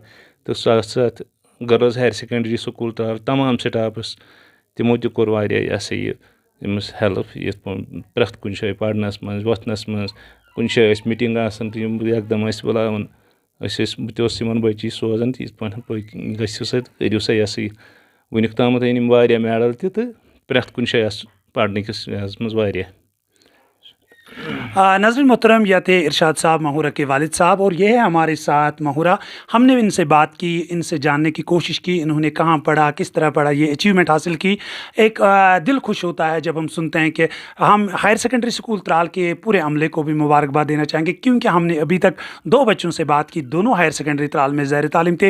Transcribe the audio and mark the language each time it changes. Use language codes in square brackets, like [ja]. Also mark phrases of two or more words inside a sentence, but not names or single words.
[ks] تہٕ ساتھ ساتھ [en] girls higher secondary school [ks] ترٛاو تمام سٹافس، تِمو تہِ کوٚر واریاہ یہِ ہسا یہِ أمِس ہیلٕپ یِتھ پٲٹھۍ پرٛٮ۪تھ کُنہِ جایہِ پرنس منٛز وۄتھنس منٛز. کُنہِ جایہِ ٲسۍ میٖٹنٛگ آسان تہٕ یِم یکدم ٲسۍ بُلاوان، بہٕ تہِ اوسُس یِمن بٔچی سوزان تہٕ یِتھ پٲٹھۍ گٔژھِو سا تہٕ کٔرِو سا یہِ ہسا یہِ. وُنیُک تامَتھ أنۍ یِم واریاہ میڈل تہِ تہٕ پرٛٮ۪تھ کُنہِ جایہِ آسہٕ پرنٕکِس یَتھ منٛز واریاہ. [ur] ناظرین محترم، یہ تھے ارشاد صاحب ماہورہ کے والد صاحب، اور یہ ہے ہمارے ساتھ ماہورہ. ہم نے ان سے بات کی، ان سے جاننے کی کوشش کی انہوں نے کہاں پڑھا، کس طرح پڑھا، یہ اچیومنٹ حاصل کی. ایک دل خوش ہوتا ہے جب ہم سنتے ہیں کہ ہم [en] higher secondary school [ur] ترال کے پورے عملے کو بھی مبارکباد دینا چاہیں گے، کیونکہ ہم نے ابھی تک 2 بچوں سے بات کی، دونوں [en] higher secondary [ur] ترال میں زیر تعلیم تھے.